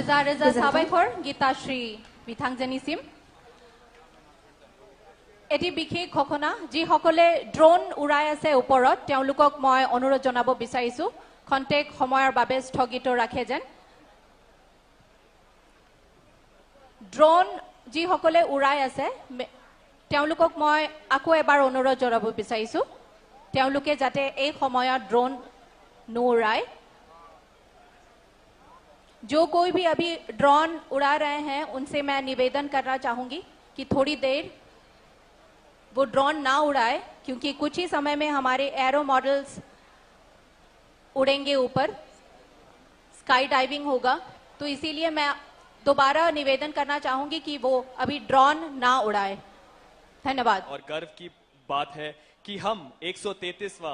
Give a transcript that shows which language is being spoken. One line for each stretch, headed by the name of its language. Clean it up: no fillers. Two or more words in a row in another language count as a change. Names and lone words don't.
Bodo: रोजा साबायखर गीताश्री बिथांजोनिसिम
Assamese: এটি বিশেষ ঘটনা যিসকলে ড্ৰোন উৰাই আছে ওপৰত তেওঁলোকক মই অনুৰোধ জনাব বিচাৰিছো খন্তেক সময়ৰ বাবে স্থগিত ৰাখে যেন ড্ৰোন যিসকলে উৰাই আছে তেওঁলোকক মই আকৌ এবাৰ অনুৰোধ জনাব বিচাৰিছো তেওঁলোকে যাতে এই সময়ত ড্ৰোন নুৰাই
Hindi: जो कोई भी अभी ड्रोन उड़ा रहे हैं उनसे मैं निवेदन करना चाहूंगी कि थोड़ी देर वो ड्रोन ना उड़ाए क्योंकि कुछ ही समय में हमारे एरो मॉडल्स उड़ेंगे ऊपर स्काई डाइविंग होगा तो इसीलिए मैं दोबारा निवेदन करना चाहूंगी कि वो अभी ड्रोन ना उड़ाए धन्यवाद और गर्व की बात है कि हम 133वां